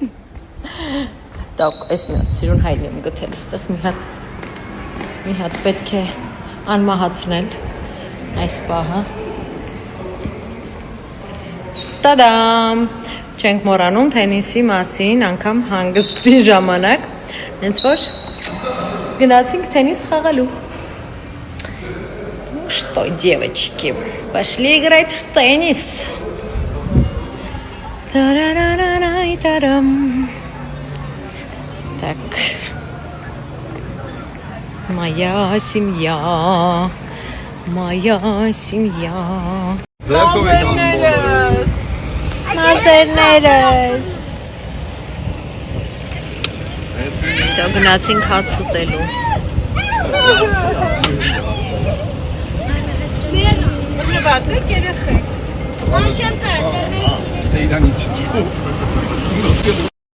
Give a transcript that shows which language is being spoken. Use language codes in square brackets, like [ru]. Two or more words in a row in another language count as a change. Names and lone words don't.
[hy] Տակ, այս մի հատ սիրուն հայլի եմ գտել ստեղ, մի հատ պետք է անմահացնել այս պահը։ Տադամ, չենք մոռանում տենիսի մասին, անգամ հանգստի ժամանակ, հենց որ գնացինք տենիս խաղալու։ [ru] Что, девочки, пошли играть в теннис. Та-ра-ра-ра-ра-ра-рам. Так. Моя семья. Моя семья. [hy] Մազերներս։ Всё, գնացինք հաց ուտելու։ Բացեք երեխեք։ Աշեմ կարա տերնես։ Դե իրան ինչի՞